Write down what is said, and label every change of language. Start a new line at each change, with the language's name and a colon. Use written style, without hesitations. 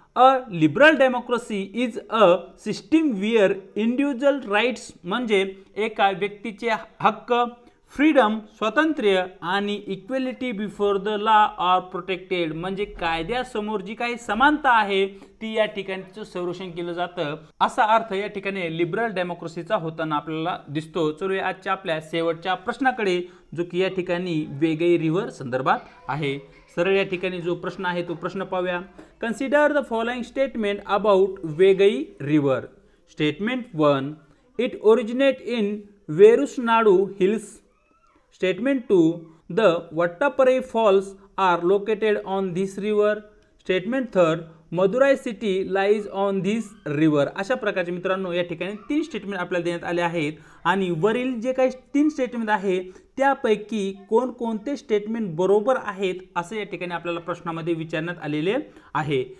English: a liberal democracy is a system where individual rights
Marathi: म्हणजे एका व्यक्तीचे हक्क, फ्रीडम स्वातंत्र्य आणि
English: equality before the law are protected
Marathi: म्हणजे कायद्यासमोर जी काही समानता आहे ती या ठिकाणी संरक्षण केलं जातं असा अर्थ या ठिकाणी लिबरल डेमोक्रेसीचा होताना आपल्याला दिसतो। चलूया आजच्या आपल्या शेवटच्या प्रश्नाकडे जो की या ठिकाणी वेगई रिव्हर संदर्भात आहे। सरळ या ठिकाणी जो प्रश्न आहे तो प्रश्न पाहूया।
English: Consider the following statement about Vaigai river. Statement 1 it originate in Varushanadu hills. Statement 2 the Vattaparai Falls are located on this river. Statement 3 Madurai city lies on this river.
Marathi: अशा प्रकारचे मित्रांनो या ठिकाणी 3 स्टेटमेंट आपल्याला देण्यात आले आहेत आणि वरील जे काही 3 स्टेटमेंट आहे त्यापैकी कोणकोणते स्टेटमेंट बरोबर आहेत असे या ठिकाणी आपल्याला प्रश्नामध्ये विचारण्यात आलेले आहे।